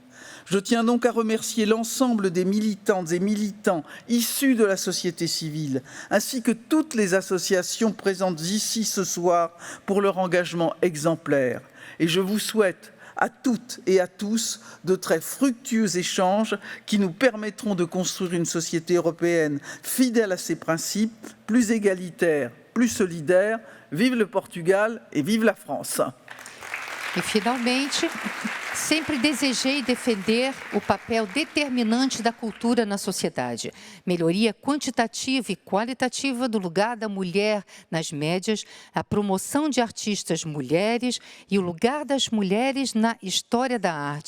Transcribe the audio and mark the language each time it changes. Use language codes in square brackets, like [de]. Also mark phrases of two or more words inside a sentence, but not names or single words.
[fr] Je tiens donc à remercier l'ensemble des militantes et militants issus de la société civile, ainsi que toutes les associations présentes ici ce soir pour leur engagement exemplaire. Et je vous souhaite à toutes et à tous de très fructueux échanges qui nous permettront de construire une société européenne fidèle à ses principes, plus égalitaire, plus solidaire. Vive le Portugal et vive la France! [pt] E, finalmente, sempre desejei defender o papel determinante da cultura na sociedade. Melhoria quantitativa e qualitativa do lugar da mulher nas médias, a promoção de artistas mulheres e o lugar das mulheres na história da arte.